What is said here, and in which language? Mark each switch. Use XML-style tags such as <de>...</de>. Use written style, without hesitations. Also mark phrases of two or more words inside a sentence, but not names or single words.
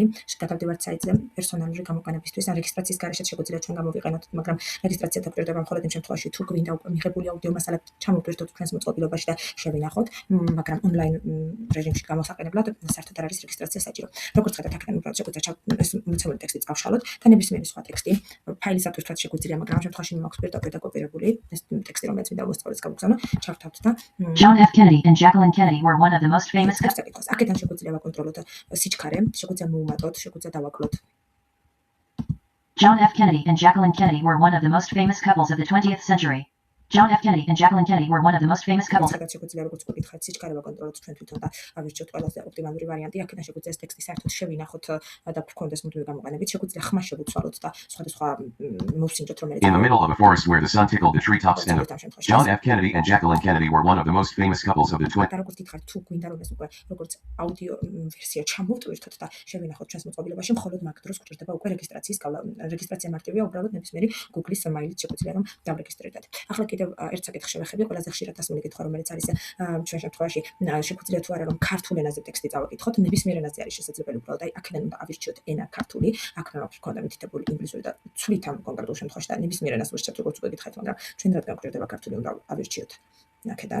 <ka>გადავდივართ საიტზე პერსონალური გამოყენებისთვის, რეგისტრაციის გარეშეც შეგვიძლია ჩვენ გამოვიყენოთ, მაგრამ რეგისტრაცია დაგვირდება მხოლოდ იმ შემთხვევაში, თუ გვინდა მიღებული აუდიო მასალა ჩამოვთვირთოთ ჩვენს მოწყობილობაში და შევინახოთ, მაგრამ ონლაინ რეჟიმში გამოსაყენებლად საერთოდ არ არის რეგისტრაცია საჭირო. როგორც ხედავთ, აქედან უბრალოდ შეგვიძლია ეს მოცემული ტექსტი წავშალოთ და ნებისმიერი სხვა ტექსტი ფაილის ატვირთვაც შეგვიძლია, მაგრამ ამ შემთხვევაში მაქვს პირდაპირ კოპირებული ეს ტექსტი, რომელიც მინდა მოსწავლეს გავუგზავნო, ჩავთავთ და</ka> <en>John F. Kennedy and Jacqueline Kennedy were one of the most famous couples.</en> <ka>აქედან შეგვიძლია ვაკონტროლოთ სიჩქარე, შეგვიძლია მოვუმატოთ, შეგვიძლია დავაკლოთ.</ka> <en>John F. Kennedy and Jacqueline Kennedy were one of the most famous couples of the 20th century. John F. Kennedy and Jacqueline Kennedy were one of the most famous couples.</en> <ka>შეგვიძლია როგორც გითხარით, სიჩქარე ვაკონტროლოთ ჩვენ თვითონ და ავირჩიოთ ყველაზე ოპტიმალური ვარიანტი. აქედან შეგვიძლია ეს ტექსტი საერთოდ შევინახოთ და გქონდეს მუდმივი გამოყენებით. შეგვიძლია ხმა შევუცვალოთ და სხვადასხვა მოვსინჯოთ, რომელიც</ka> <en>In the middle of a forest where the sun tickled the treetops stand up. John F. Kennedy and Jacqueline Kennedy were one of the most famous couples of the 20th.</en> <ka>და როგორც გითხარით, თუ გვინდა რომ ეს უკვე როგორც აუდიო ვერსია ჩამოვტვირთოთ და შევინახოთ ჩვენს მოწყობილობაში, მხოლოდ მაგ დროს გვჭირდება უკვე რეგისტრაციის გავლა. რეგისტრაცია მარტივია, უბრალოდ ნებისმიერი Google-ის მაილით შეგვიძლია რომ დავრეგისტრირდეთ. ახლა კიდევ ერთ საკითხს შევეხები, ყველაზე ხშირად ასმული კითხვა, რომელიც არის ჩვენ შემთხვევაში, შეგვიძლია თუ არა რომ ქართულ ენაზე ტექსტი წავაკითხოთ, ნებისმიერ ენაზე არის შესაძლებელი, უბრალოდ აი აქედან უნდა ავირჩიოთ ენა ქართული, აქ აქვს მქონდა მითითებული ინგლისური და ცვლით ამ კონკრეტულ შემთხვევაში და ნებისმიერ ენას ვერჩევთ, როგორც უკვე გითხარით, მაგრამ ჩვენ რადგან გვჭირდება ქართული, უნდა ავირჩიოთ აქედან.</ka>